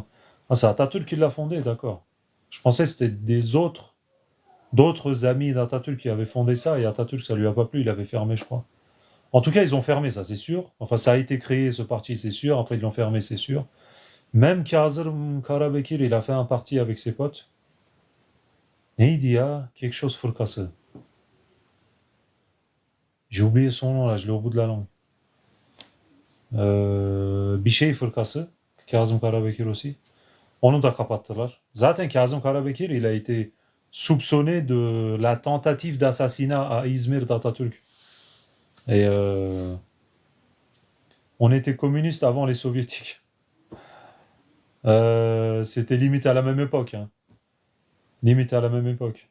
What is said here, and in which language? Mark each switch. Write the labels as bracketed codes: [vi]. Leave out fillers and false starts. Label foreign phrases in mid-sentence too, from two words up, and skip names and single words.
[fr] Ah, c'est Atatürk qui l'a fondé, d'accord. Je pensais que c'était d'autres amis d'Atatürk qui avaient fondé ça, et Atatürk, ça lui a pas plu, il avait fermé, je crois. En tout cas, ils ont fermé, ça, c'est sûr. Enfin, ça a été créé, ce parti, c'est sûr. Après, ils l'ont fermé, c'est sûr. Même Kazım Karabekir, il a fait un parti avec ses potes. [tr] Neydi ya? [fr] Quelque chose fırkası. J'ai oublié son nom là, je l'ai au bout de la langue. [tr] Bir şey fırkası. Kazım Karabekir aussi. Onu da kapattılar. Zaten Kazım Karabekir, [fr] il a été soupçonné de la tentative d'assassinat à İzmir d'Atatürk. Et on était communiste avant les soviétiques. C'était limite à la même époque. Hein. Limite à la même époque.